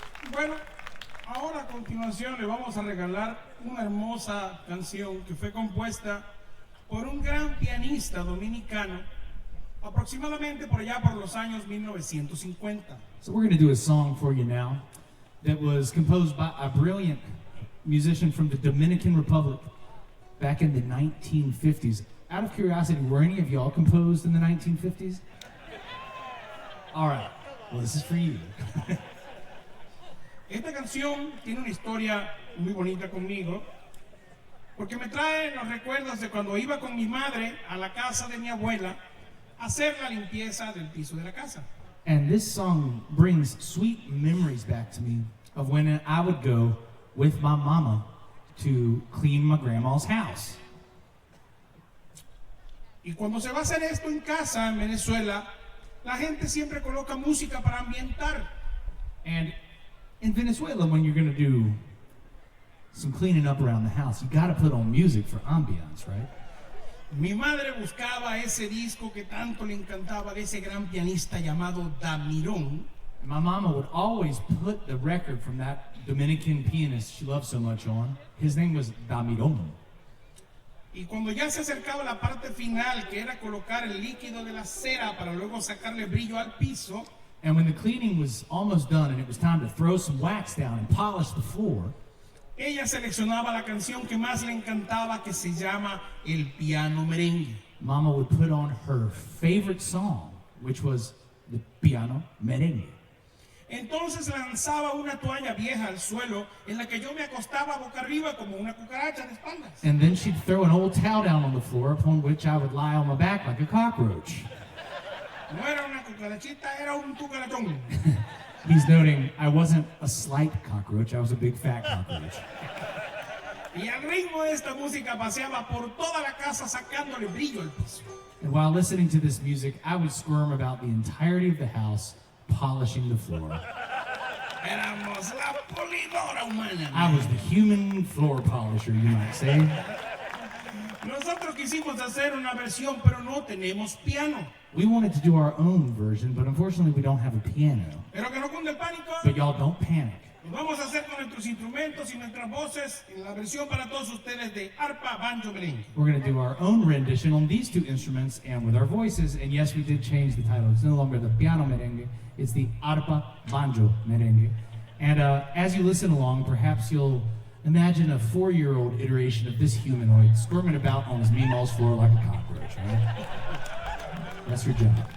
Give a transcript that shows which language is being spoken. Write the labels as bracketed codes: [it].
[es] Bueno, ahora a continuación le vamos a regalar una hermosa canción que fue compuesta por un gran pianista dominicano aproximadamente por allá por los años 1950. [en] So we're going to do a song for you now that was composed by a brilliant musician from the Dominican Republic back in the 1950s. Out of curiosity, were any of y'all composed in the 1950s? All right. Well, this is for you. [es] Esta canción tiene una historia muy bonita conmigo porque me trae los recuerdos de cuando iba con mi madre a la casa de mi abuela a hacer la limpieza del piso de la casa. [en] And this song brings sweet memories back to me of when I would go with my mama to clean my grandma's house. [es] Y cuando se va a hacer esto en casa en Venezuela, la gente siempre coloca música para ambientar. [en] And in Venezuela, when you're going to do some cleaning up around the house, you got to put on music for ambiance, right? [es] Mi madre buscaba ese disco que tanto le encantaba de ese gran pianista llamado Damirón. [en] And my mama would always put the record from that Dominican pianist she loved so much on. His name was Damirón. [es] Y cuando ya se acercaba la parte final, que era colocar el líquido de la cera para luego sacarle brillo al piso, [en] and when the cleaning was almost done and it was time to throw some wax down and polish the floor, [es] ella seleccionaba la canción que más le encantaba, que se llama El Piano Merengue. [en] Mama would put on her favorite song, which was the Piano Merengue. [es] Entonces lanzaba una toalla vieja al suelo en la que yo me acostaba boca arriba como una cucaracha de espaldas. [en] And then she'd throw an old towel down on the floor upon which I would lie on my back like a cockroach. [es] No era una cucarachita, era un cucarachón. [en] He's noting I wasn't a slight cockroach, I was a big fat cockroach. [es] Y al ritmo de esta música paseaba por toda la casa sacándole brillo al piso. [en] And while listening to this music, I would squirm about the entirety of the house, polishing the floor. [es] Éramos la polidora humana. [en] I was the human floor polisher, you might say. [es] Nosotros quisimos hacer una versión, pero no tenemos piano. [en] We wanted to do our own version, but unfortunately we don't have a piano. [es] Pero que no cunde el pánico. [en] But y'all don't panic. [es] Nos vamos a hacer con nuestros instrumentos y nuestras voces en la versión para todos ustedes de arpa, banjo, merengue. [en] We're going to do our own rendition on these two instruments and with our voices. And yes, we did change the title. It's no longer the piano merengue, it's the arpa banjo merengue. And as you listen along, perhaps you'll imagine a 4-year-old iteration of this humanoid squirming about on his meatballs floor like a cockroach, right? That's your job.